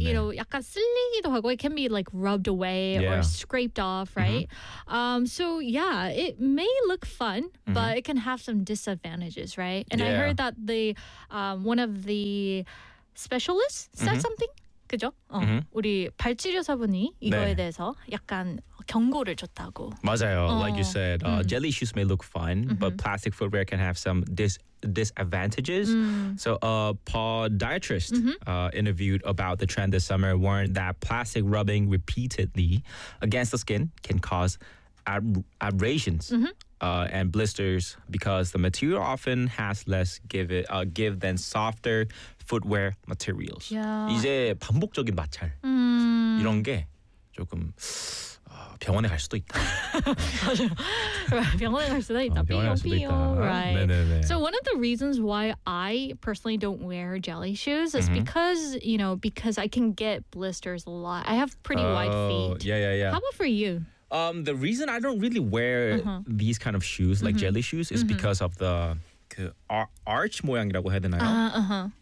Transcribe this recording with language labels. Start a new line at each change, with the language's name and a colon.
English: You know,
Korean: 약간 쓸리기도 하고
English: it can be like rubbed away or scraped off, right? So yeah, it may look fun, but it can have some disadvantages, right? And I heard that the one of the specialists said something.
Korean: 그죠? 우리 발 치료사분이 이거에 대해서 약간 경고를 줬다고. 맞아요.
English: Like you said, jelly shoes may look fun, but plastic footwear can have some disadvantages. So a podiatrist interviewed about the trend this summer warned that plastic rubbing repeatedly against the skin can cause abrasions. And blisters because the material often has less give than softer footwear materials. Yeah.
Korean: 이제 반복적인 마찰 이런 게 조금 병원에 갈 수도 있다. 병원에 갈 수도 있다. 병원에 갈 수도 있다.
English: Right.
Korean: 네네네.
English: So one of the reasons why I personally don't wear jelly shoes is because, you know, because I can get blisters a lot. I have pretty wide feet. Yeah. How about for you? The reason I don't really wear these kind of shoes, like jelly shoes, is because of the arch
Korean: 모양이라고 해야 되나요?